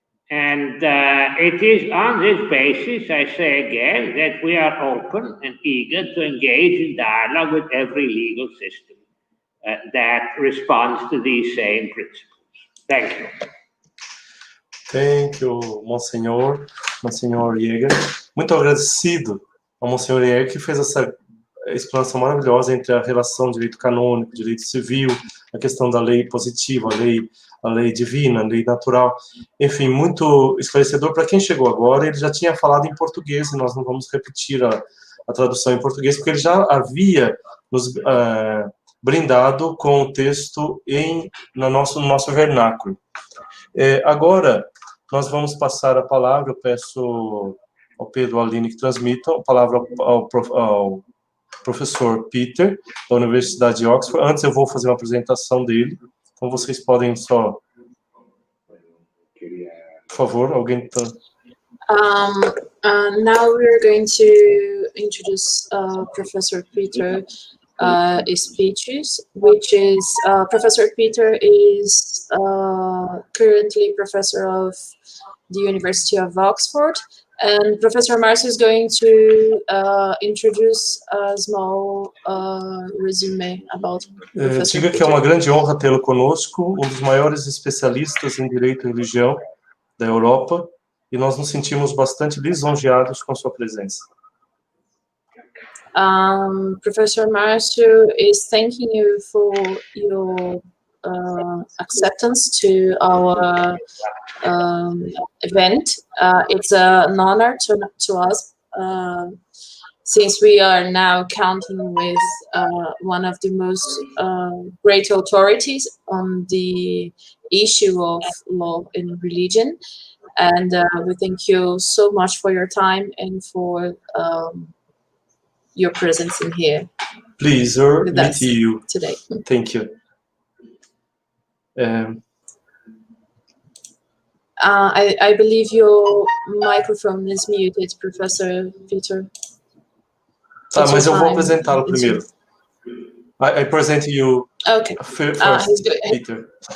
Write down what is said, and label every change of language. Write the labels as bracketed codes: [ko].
[en] And it is on this basis, I say again, that we are open and eager to engage in dialogue with every legal system that responds to these same principles. Thank you. Thank you, Monsenhor. Monsenhor Jäger. [pt] Muito agradecido ao Monsenhor Jäger, que fez essa explanação maravilhosa entre a relação direito canônico, direito civil, a questão da lei positiva, a lei divina, a lei natural. Enfim, muito esclarecedor. Para quem chegou agora, ele já tinha falado em português, e nós não vamos repetir a tradução em português, porque ele já havia nos brindado com o texto no nosso vernáculo. Agora, nós vamos passar a palavra, eu peço ao Pedro e à Aline que transmitam a palavra ao professor Peter, da Universidade de Oxford. Antes eu vou fazer uma apresentação dele, então vocês podem só... Por favor, alguém... [en] Now we're going to introduce Professor Peter speeches, which is Professor Peter is currently professor of the University of Oxford, and Professor Marcio is going to introduce a small resume about Professor [pt] Diga que é uma grande honra tê-lo conosco, um dos maiores especialistas em direito e religião da Europa, e nós nos sentimos bastante lisonjeados com sua presença. [en] Professor Marcio is thanking you for your acceptance to our event. It's an honor to us, since we are now counting with one of the most great authorities on the issue of law and religion. And we thank you so much for your time and for your presence in here. Pleasure meet you today. Thank you. I believe your microphone is muted, Professor Peter. [pt] Tá, mas eu vou apresentá-lo primeiro. [en] I present you first, Peter.